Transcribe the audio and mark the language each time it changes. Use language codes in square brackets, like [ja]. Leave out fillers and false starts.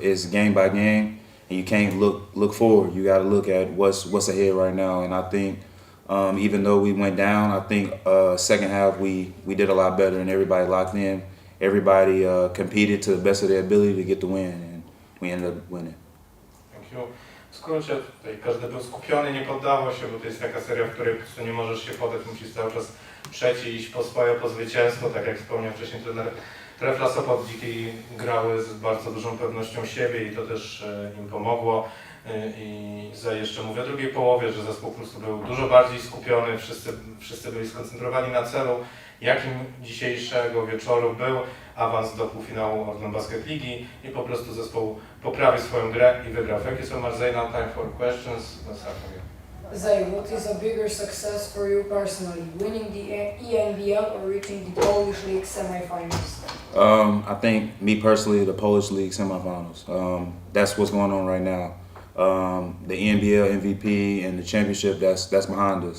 [en] It's game by game, and you can't look forward. You got to look at what's ahead right now. And I think even though we went down, I think second half we did a lot better, and everybody locked in. Everybody competed to the best of their ability to get the win, and we ended up winning. Thank you. [pl] W skrócie, tutaj każdy był skupiony, nie poddawał się, bo to jest taka seria, w której po prostu nie możesz się poddać, musisz cały czas przejść i iść po swoje, po zwycięstwo. Tak jak wspomniał wcześniej trener Trefla, Sopot, Dziki grały z bardzo dużą pewnością siebie i to też im pomogło. I jeszcze mówię o drugiej połowie, że zespół po prostu był dużo bardziej skupiony, wszyscy byli skoncentrowani na celu, jakim dzisiejszego wieczoru był awans do półfinału Orlen Basket Ligi i po prostu zespół poprawił swoją grę i wygrał. [en] Thank you so much, Zay. Now time for questions. Let's start again. Zay, what is a bigger success for you personally, winning the ENBL or reaching the Polish League semifinals? I think me personally, the Polish League semifinals. That's what's going on right now. The NBL MVP and the championship, that's behind us.